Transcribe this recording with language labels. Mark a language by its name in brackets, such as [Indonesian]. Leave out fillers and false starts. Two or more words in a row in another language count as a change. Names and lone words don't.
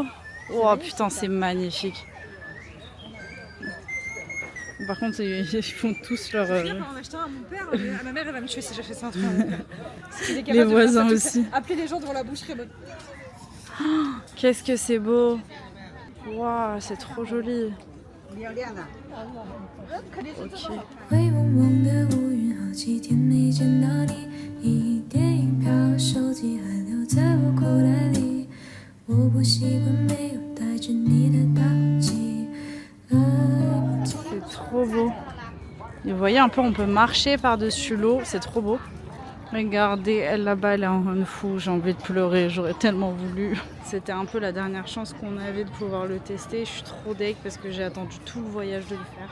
[French] Oh putain, c'est magnifique. Par contre, ils font tous leur. Je viens pour en acheter un à mon père, mais ma mère elle va me tuer si j'ai fait ça. Les voisins aussi. Appeler les gens devant la boucherie. Qu'est-ce que c'est beau. Waouh, c'est trop joli. Ok. [Chinese] 灰蒙蒙的乌云，好几天没见到你。一电影票，手机还留在我口袋里。我不习惯没有带着你的打火机。 [French] C'est trop beau. Et vous voyez un peu, on peut marcher par-dessus l'eau, c'est trop beau. Regardez, elle là-bas, elle est en hanfu, j'ai envie de pleurer, j'aurais tellement voulu. C'était un peu la dernière chance qu'on avait de pouvoir le tester. Je suis trop deg parce que j'ai attendu tout le voyage de le faire.